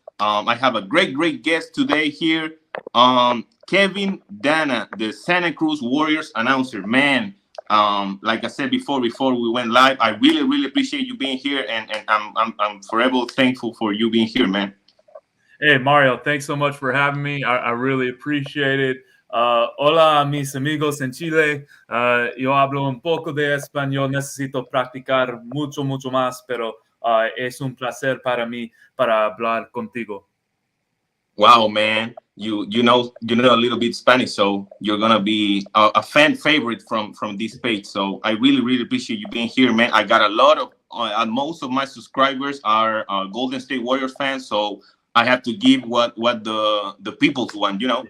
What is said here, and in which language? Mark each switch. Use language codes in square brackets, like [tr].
[en] I have a great guest today here. Kevin Danna, the Santa Cruz Warriors announcer. Man, like I said before we went live, I really appreciate you being here, and I'm forever thankful for you being here, man. Hey, Mario, thanks so much for having me. I really appreciate it. [es] Hola, mis amigos en Chile. Yo hablo un poco de español. Necesito practicar mucho más, pero es un placer para mí para hablar contigo. [en] Wow, man, you know a little bit Spanish, so you're gonna be a fan favorite from this page. So I really appreciate you being here, man. I got a lot of most of my subscribers are Golden State Warriors fans, so I have to give what the people want,